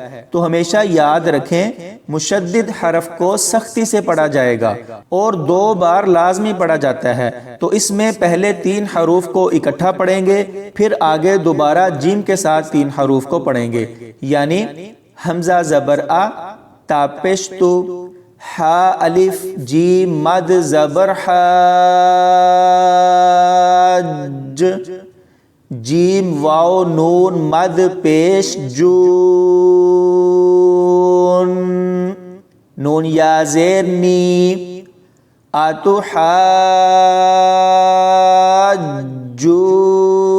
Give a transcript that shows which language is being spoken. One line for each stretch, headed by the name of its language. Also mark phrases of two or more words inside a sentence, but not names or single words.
Urdu: تو ہمیشہ یاد رکھیں مشدد حرف کو سختی سے پڑھا جائے گا اور 2 بار لازمی پڑھا جاتا ہے، تو اس میں پہلے 3 حروف کو اکٹھا پڑھیں گے، پھر آگے دوبارہ جیم کے ساتھ 3 حروف کو پڑھیں گے، یعنی حمزہ زبر آ، تا پیش تو، ہا الف جیم مد زبر حاج، جیم واو نون مد پیش جون، نون یا زیر نی، آتو حاجون